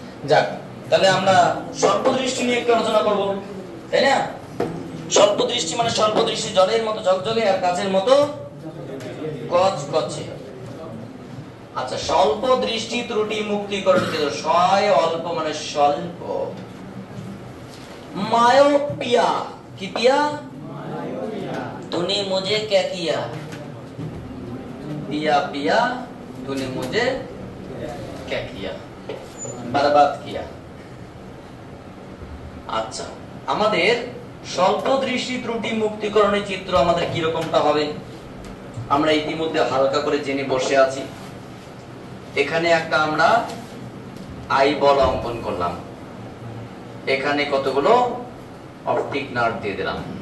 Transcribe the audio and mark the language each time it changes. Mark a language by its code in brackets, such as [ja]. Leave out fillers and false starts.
[bn] যাক, তাহলে আমরা স্বল্প দৃষ্টি নিয়ে একটু আলোচনা করব, তাই না? স্বল্প দৃষ্টি মানে স্বল্প দৃষ্টি জলের মতো ঝকঝকে আর কাচের মতো কচকচে। আচ্ছা, স্বল্প দৃষ্টি ত্রুটি মুক্তিকরণ ক্ষেত্র, ক্ষয় অল্প মানে স্বল্প। [hi] मायोपिया की पिया तूने मुझे क्या किया, पिया पिया तूने मुझे क्या किया, बर्बाद किया। [bn] আচ্ছা, আমাদের স্বল্প দৃষ্টি ত্রুটি মুক্তিকরণের চিত্র আমাদের কি রকমটা হবে আমরা ইতিমধ্যে হালকা করে জেনে বসে আছি। এখানে একটা আমরা আই বল অঙ্কন করলাম, এখানে কতগুলো অপটিক নার্ভ দিয়ে দিলাম।